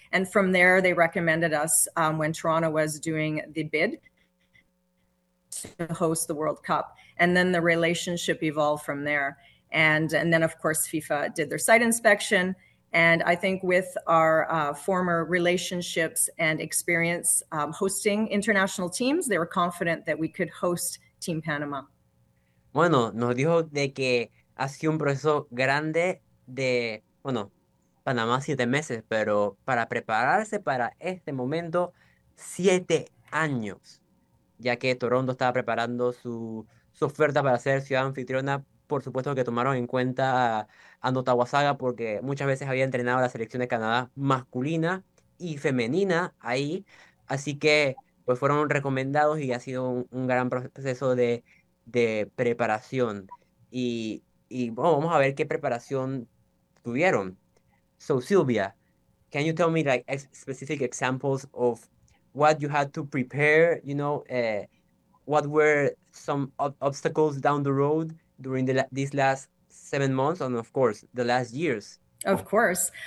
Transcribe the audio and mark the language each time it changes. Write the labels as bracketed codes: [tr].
[en] And from there, they recommended us when Toronto was doing the bid to host the World Cup, and then the relationship evolved from there. And then, of course, FIFA did their site inspection. And I think with our former relationships and experience hosting international teams, they were confident that we could host Team Panama. [es] Bueno, nos dijo de que ha sido un proceso grande de, bueno, Panamá 7 meses, pero para prepararse para este momento 7 años, ya que Toronto estaba preparando su oferta para ser ciudad anfitriona. Por supuesto que tomaron en cuenta a Ottawa Saga porque muchas veces había entrenado a la selección de Canadá masculina y femenina ahí. Así que pues fueron recomendados y ha sido un gran proceso de preparación y bueno, vamos a ver qué preparación tuvieron. [en] So Silvia, can you tell me like ex specific examples of what you had to prepare, what were some ob obstacles down the road during the la these last 7 months and of course the last years? Of course.